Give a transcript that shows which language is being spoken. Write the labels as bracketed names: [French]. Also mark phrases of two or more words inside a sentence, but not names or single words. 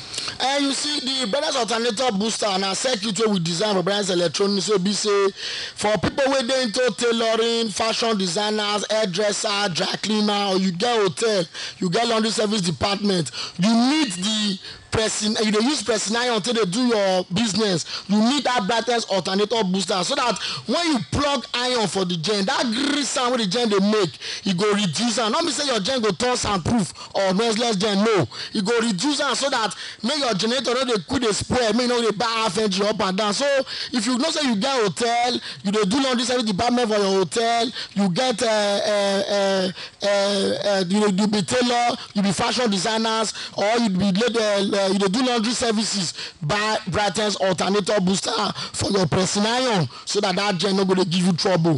[Nigerian Pidgin] You see the Brothers Alternator booster and a circuit wey we design for Brothers Electronics wey be say for people wey dey into tailoring, fashion designers, hairdresser, dry cleaner, or you get hotel, you get laundry service department, you need the pressing, you dey use pressing iron until they do your business, you need that brightest alternator booster so that when you plug iron for the gen, that grease sound wey the gen dey make, e go reduce am. Not be say your gen go turn soundproof or noiseless gen, no, e go reduce am so that make your generator no dey quick dey spoil, make you no dey buy half engine up and down. So if you know say you get hotel, you dey do laundry service department for your hotel, you get you be tailor, you be fashion designers, or you be you dey do laundry services, buy brightest alternator booster for your pressing iron so that gen no go dey give you trouble.